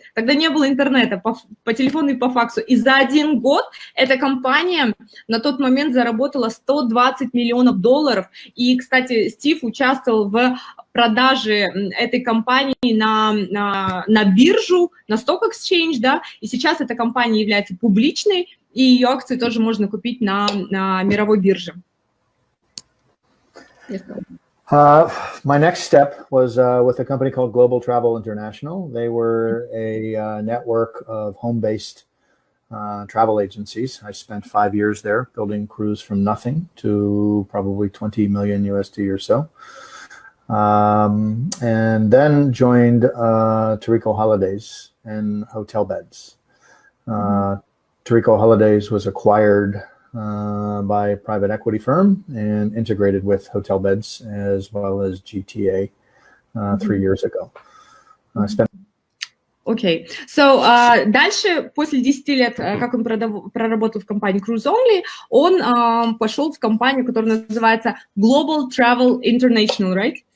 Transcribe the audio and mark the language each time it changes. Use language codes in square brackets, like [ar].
[ru] Тогда не было интернета, по телефону и по факсу. И за 1 год эта компания на тот момент заработала $120 миллионов. И, кстати, Стив участвовал в продаже этой компании на биржу, на Stock Exchange, да, и сейчас эта компания является публичной, и ее акции тоже можно купить на мировой бирже. [en] My next step was with a company called Global Travel International. They were a network of home-based travel agencies. I spent 5 years there building cruise from nothing to probably 20 million USD or so. And then joined Tarico Holidays and Hotel Beds. Tarico Holidays was acquired by a private equity firm and integrated with Hotel Beds as well as GTA 3 years ago. [ru] Окей. So, дальше, после 10 лет, как он проработал в компании Cruise Only, он пошел в компанию, которая называется Global Travel International, right?